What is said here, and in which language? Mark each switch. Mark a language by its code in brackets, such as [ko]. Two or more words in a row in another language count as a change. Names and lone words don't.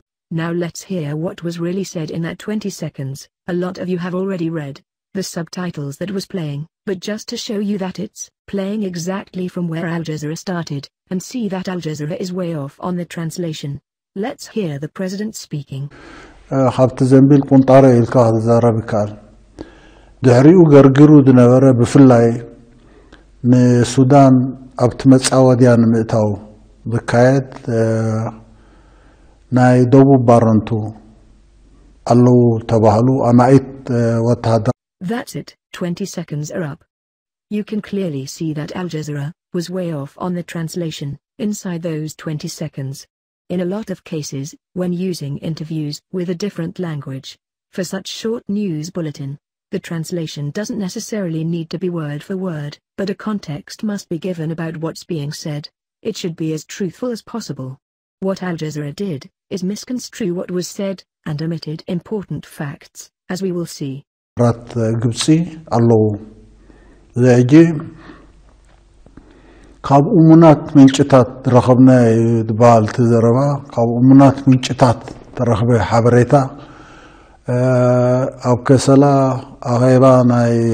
[en] Now let's hear what was really said in that 20 seconds. A lot of you have already read the subtitles that was playing, but just to show you that it's playing exactly from where Al Jazeera started, and see that Al Jazeera is way off on the translation. Let's hear the president speaking. [ti] ድሕሪኡ ገርግሩ ዝነበረ ብፍላይ ንሱዳን ኣብቲ መጻወድያ ንምእታው ዝካየድ ናይ ደቡብ ባረንቱ ኣለዉ ተባህሉ ኣማኢት ወታደር. [en] That's it, 20 seconds are up. You can clearly see that Al Jazeera was way off on the translation inside those 20 seconds. In a lot of cases, when using interviews with a different language for such short news bulletin, the translation doesn't necessarily need to be word for word, but a context must be given about what's being said. It should be as truthful as possible. What Al Jazeera did is misconstrue what was said and omitted important facts, as we will see. [ti] ራት ግብፂ ኣለዉ ዘጂ ካብ እሙናት ምንጭታት ረኸብና ዝበሃል ትዘረባ ካብ እሙናት ምንጭታት ተረኸበ ሓበሬታ ኣብ ከሰላ ኣኼባ ናይ